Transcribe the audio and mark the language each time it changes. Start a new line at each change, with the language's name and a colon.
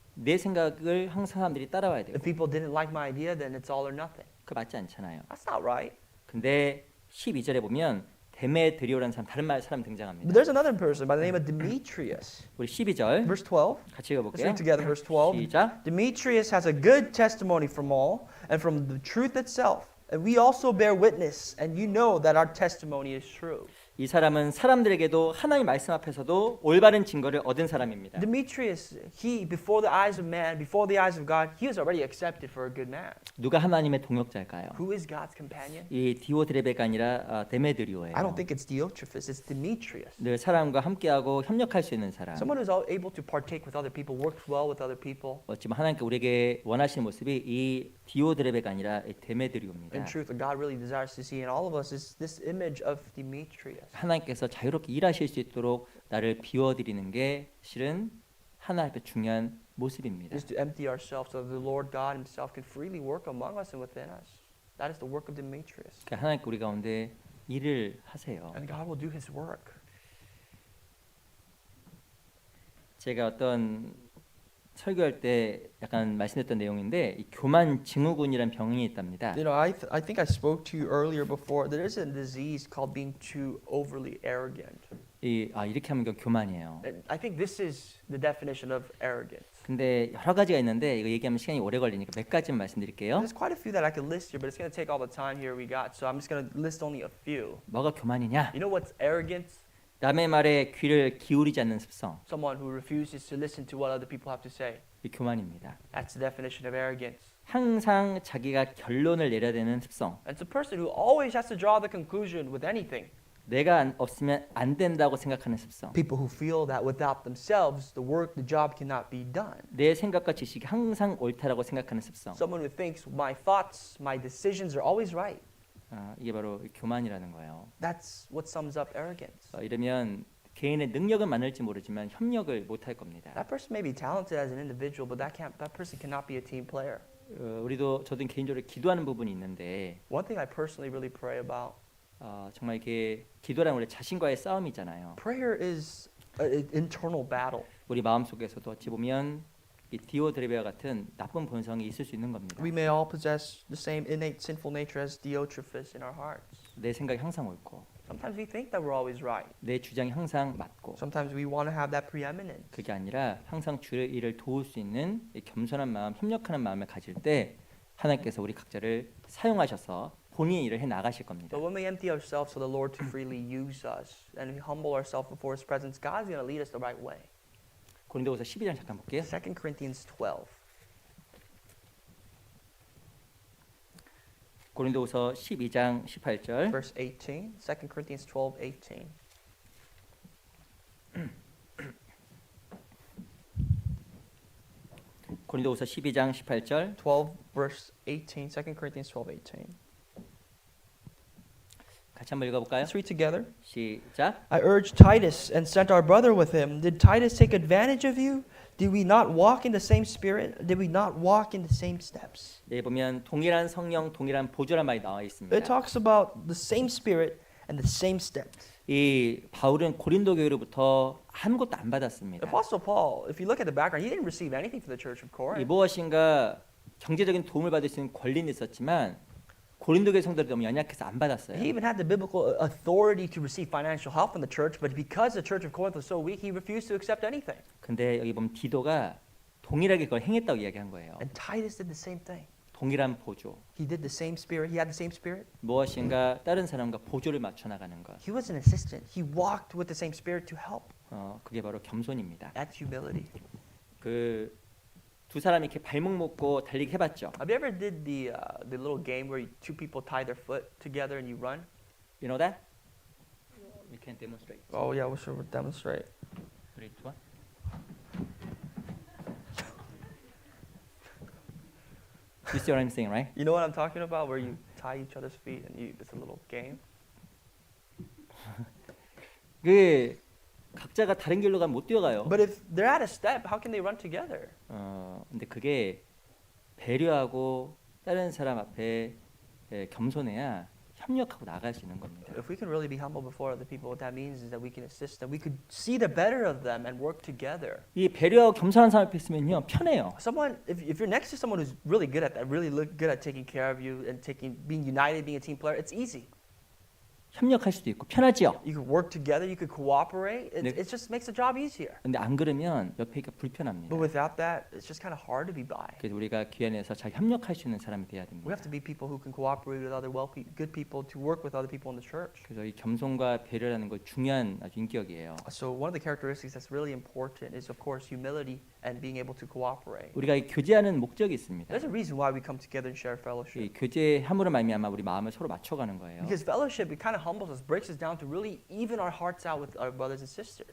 Korean: 내 생각을 항상 사람들이 따라와야 되고
English: If people didn't like my idea, then it's all or nothing.
Korean: 그거 맞지 않잖아요.
English: That's not right.
Korean: 근데 12절에 보면 데메드리오라는 사람 다른 사람 등장합니다.
English: But there's another person by the name of Demetrius.
Korean: 우리 12절
English: Verse 12.
Korean: 같이
English: Let's
Korean: 읽어볼게요.
English: read together verse 12.
Korean: 시작.
English: Demetrius has a good testimony from all and from the truth itself. And we also bear witness, and you know that our testimony is true.
Korean: 이 사람은 사람들에게도 하나님 말씀 앞에서도 올바른 증거를 얻은 사람입니다.
English: Demetrius, he, before the eyes of man, before the eyes of God, he was already accepted for a good man.
Korean: 누가 하나님의 동역자일까요?
English: Who is God's companion?
Korean: 이 디오드레베가 아니라 데메드리오예요.
English: I don't think it's Diotrephes, it's Demetrius.
Korean: 늘 사람과 함께하고 협력할 수 있는 사람.
English: Someone who's able to partake with other people, works well with other people.
Korean: 어찌보면 하나님께 우리에게 원하시는 모습이 이 디오드레베가 아니라 이 데메드리오입니다.
English: In truth, what God really desires to see in all of us is this image of Demetrius.
Korean: 하나님께서 자유롭게 일하실 수 있도록 나를 비워드리는 게 실은 하나님 앞에 중요한 모습입니다.
English: Is to empty ourselves so that the Lord God Himself can freely work among us and within us. That is the work of Demetrius.
Korean: 그러니까 하나님께 우리 가운데 일을 하세요.
English: And God will do His work.
Korean: 제가 어떤 설교할 때 약간 말씀드렸던 내용인데 이 교만 증후군이라는 병이 있답니다.
English: You know, I think I spoke to you earlier before. There is a disease called being too overly arrogant.
Korean: 이렇게 하면 이거 교만이에요.
English: And I think this is the definition of arrogance.
Korean: 근데 여러 가지가 있는데 이거 얘기하면 시간이 오래 걸리니까 몇 가지만 말씀드릴게요.
English: There's quite a few that I could list here, but it's going to take all the time here we got. So I'm just going to list only a few.
Korean: 뭐가 교만이냐?
English: You know what's arrogance?
Korean: 남의 말에 귀를 기울이지 않는 습성.
English: Someone who refuses to listen to what other people have to say.
Korean: 이 교만입니다.
English: That's the definition of arrogance.
Korean: 항상 자기가 결론을 내려야 되는 습성.
English: And it's a person who always has to draw the conclusion with anything.
Korean: 내가 없으면 안 된다고 생각하는 습성.
English: People who feel that without themselves, the work, the job cannot be done.
Korean: 내 생각과 지식이 항상 옳다라고 생각하는 습성.
English: Someone who thinks my thoughts, my decisions are always right.
Korean: 이게 바로 교만이라는 거예요.
English: That's what sums up arrogance.
Korean: 이러면 개인의 능력은 많을지 모르지만 협력을 못할 겁니다.
English: That person may be talented as an individual, but that person cannot be a team player.
Korean: 저도 개인적으로 기도하는 부분이 있는데
English: One thing I personally really pray about.
Korean: 정말 이게 기도라는 우리 자신과의 싸움이잖아요.
English: Prayer is an internal battle.
Korean: 우리 마음속에서도 어찌 보면 이 디오드레베와 같은 나쁜 본성이 있을 수 있는 겁니다.
English: We may all possess the same innate sinful nature as Diotrephes in our hearts.
Korean: 내 생각이 항상 옳고
English: Sometimes we think that we're always right.
Korean: 내 주장이 항상 맞고
English: Sometimes we want to have that preeminence.
Korean: 그게 아니라 항상 주의 일을 도울 수 있는 이 겸손한 마음, 협력하는 마음을 가질 때 하나님께서 우리 각자를 사용하셔서 본인이 일을 해 나가실 겁니다.
English: But when we empty ourselves for the Lord to freely use us and we humble ourselves before His presence, God's going to lead us the right way.
Korean: 고린도후서 12장 잠깐 볼게요.
English: 2 Corinthians 12,
Korean: 고린도후서 12장 18절.
English: verse 18. 2 Corinthians 12, 18.
Korean: 고린도후서 12장 18절.
English: 12, verse 18. 2 Corinthians 12, 18.
Korean: 같이 한번 읽어볼까요?
English: Let's read together.
Korean: 시작.
English: I urged Titus and sent our brother with him. Did Titus take advantage of you? Did we not walk in the same spirit? Did we not walk in the same steps?
Korean: 여기 보면 동일한 성령, 동일한 보조란 말이 나와 있습니다.
English: It talks about the same spirit and the same steps.
Korean: 이 바울은 고린도 교회로부터 아무것도 안 받았습니다.
English: Apostle Paul, if you look at the background, he didn't receive anything from the church of 이 Corinth.
Korean: 무엇인가 경제적인 도움을 받을 수 있는 권리는 있었지만 고린도 교회 성도들이 너무 연약해서 안 받았어요.
English: He even had the biblical authority to receive financial help from the church, but because the church of Corinth was so weak, he refused to accept anything.
Korean: 근데 여기 보면 디도가 동일하게 그걸 행했다고 이야기한 거예요.
English: And Titus did the same thing.
Korean: 동일한 보조.
English: He did the same spirit. He had the same spirit.
Korean: 무엇인가 다른 사람과 보조를 맞춰 나가는 것.
English: He was an assistant. He walked with the same spirit to help.
Korean: 그게 바로 겸손입니다.
English: That's humility.
Korean: 그 두 사람이 이렇게 발목 묶고 달리기 해봤죠.
English: Have you ever did the little game where two people tie their foot together and you run? You know that? We can demonstrate. Oh yeah, we should demonstrate. 3, 2, 1. You see what I'm saying, right? You know what I'm talking about? Where you tie each other's feet and it's a little game.
Korean: 그 각자가 다른 길로 가면 못 뛰어가요.
English: But if they're at a step, how can they run together?
Korean: 근데 그게 배려하고 다른 사람 앞에 겸손해야 협력하고 나갈 수 있는 겁니다.
English: If we can really be humble before other people, what that means is that we can assist them. We could see the better of them and work together.
Korean: 이 배려하고 겸손한 사람 앞에 있으면요 편해요.
English: Someone, if you're next to someone who's really good at that, really good at taking care of you and being united, being a team player, it's easy.
Korean: 협력할 수도 있고 편하지요.
English: You could work together. You could cooperate. It just makes the job easier.
Korean: 근데 안 그러면 옆에 있기가 불편합니다.
English: But without that, it's just kind of hard to be by.
Korean: 그래서 우리가 귀 안에서 잘 협력할 수 있는 사람이 돼야 됩니다.
English: We have to be people who can cooperate with other good people to work with other people in the church.
Korean: 그래서 이 겸손과 배려라는 거 중요한 아주 인격이에요.
English: So one of the characteristics that's really important is, of course, humility and being able to cooperate.
Korean: 우리가 이 교제하는 목적이 있습니다.
English: There's a reason why we come together and share 이 fellowship.
Korean: 교제함으로 말미암아 우리 마음을 서로 맞춰가는 거예요.
English: Because fellowship, it kind of humbles us, breaks us down to really even our hearts out with our brothers and sisters.